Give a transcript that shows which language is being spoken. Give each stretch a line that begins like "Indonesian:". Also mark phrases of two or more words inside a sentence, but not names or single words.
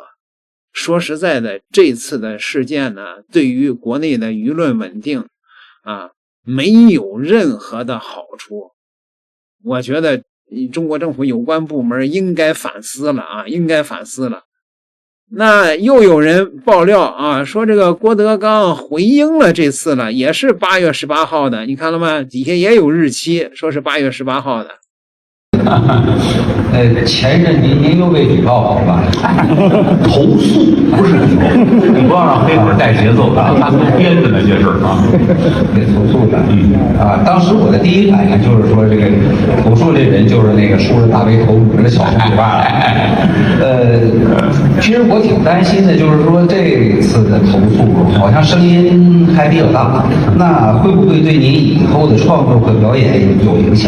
Chinese: 說實在的，這次的事件呢，對於國內的輿論穩定沒有任何的好處。我覺得中國政府有關部門應該反思了應該反思了。那又有人爆料說這個郭德綱回應了這次了，也是8月18號的，你看了嗎？底下也有日期，說是8月18號的。前任您又被舉報了吧？投訴不是舉報，你不要讓黑粉帶節奏他們編的那些事兒被投訴的。當時我的第一反應就是說，這個投訴這人就是那個梳着大背頭捂着小紅頭髮。其實我挺擔心的，就是說這次的投訴好像聲音還比較大，那會不會對您以後的創作和表演有影響？